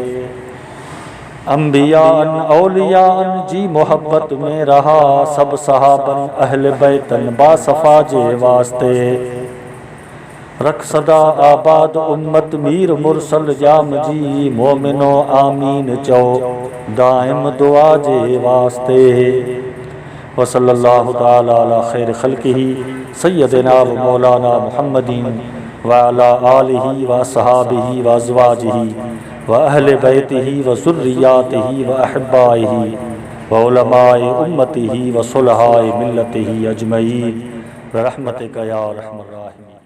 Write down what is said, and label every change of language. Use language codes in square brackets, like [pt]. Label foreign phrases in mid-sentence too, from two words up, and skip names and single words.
[sd] अंबियान औलियान जी मोहब्बत में रहा सब सहाबन अहल बैतन बासफा जे वास्ते रख सदा आबाद उम्मत मीर मुरसल जाम जी मोमिनो आमीन चो दाइम दुआ जे वास्ते [ar] وصلى الله تعالى على خير خلقه سيدنا ومولانا محمد وعلى آله وصحبه وأزواجه وأهل بيته وذرياته وأحبائه وعلماء أمته وصلحاء ملته أجمعين رحمتك يا أرحم الراحمين.